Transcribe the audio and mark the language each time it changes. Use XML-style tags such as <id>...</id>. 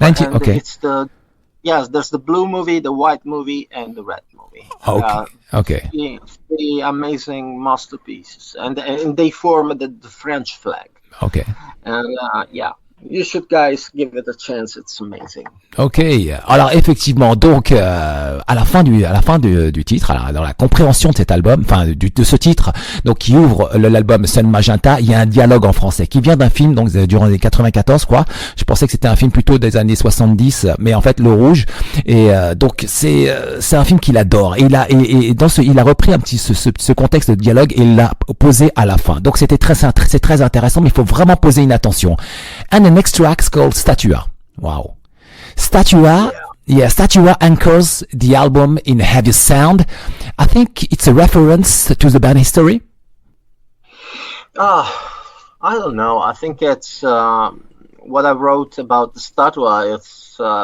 <en>Okay. There's the blue movie, the white movie, and the red movie. Okay. Three amazing masterpieces, and they form the French flag. Okay. And you should guys give it a chance. It's amazing.</en> <fr>Ok, alors effectivement, donc à la fin du titre, alors, dans la compréhension de cet album, de ce titre, donc qui ouvre l'album Sun Magenta, il y a un dialogue en français qui vient d'un film donc durant les 94 quoi. Je pensais que c'était un film plutôt des années 70, mais en fait Le Rouge, et donc c'est un film qu'il adore, et il a repris un petit ce contexte de dialogue et il l'a posé à la fin. Donc c'est très intéressant, mais il faut vraiment poser une attention.</fr> <en>And the next track called Statua. Wow. Statua anchors the album in heavy sound. I think it's a reference to the band history. I don't know. I think it's what I wrote about the Statua. It's</en>